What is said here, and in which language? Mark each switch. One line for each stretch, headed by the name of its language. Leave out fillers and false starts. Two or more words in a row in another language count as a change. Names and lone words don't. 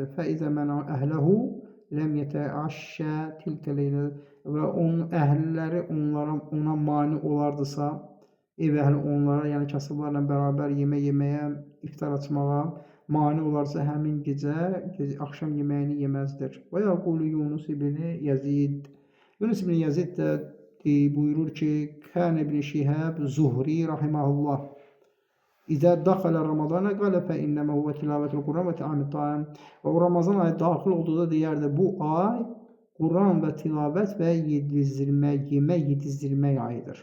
Arabic: فإذا منعه أهله لم يتعش تلك الليلة.
Azerbaijani: Və onun əhliləri ona mani olardısa, ev əhli onlara, yəni kasıblarla bərabər yemək yeməyə, iftar açmağa mani olarsa həmin gecə axşam yeməyini yeməzdir.
Arabic: ويقول يونس بن يزيد.
Azerbaijani: Yunus ibn Yazid də buyurur ki,
Arabic: كان ابن شهاب الزهري رحمه الله إذا دخل رمضان قال فإنما هو تلاوة القرآن وإطعام الطعام.
Azerbaijani: Və o Ramazan ayı daxil olduğunda deyərdi, bu ay Quran və tilavət və yemək yedizdirmək ayıdır.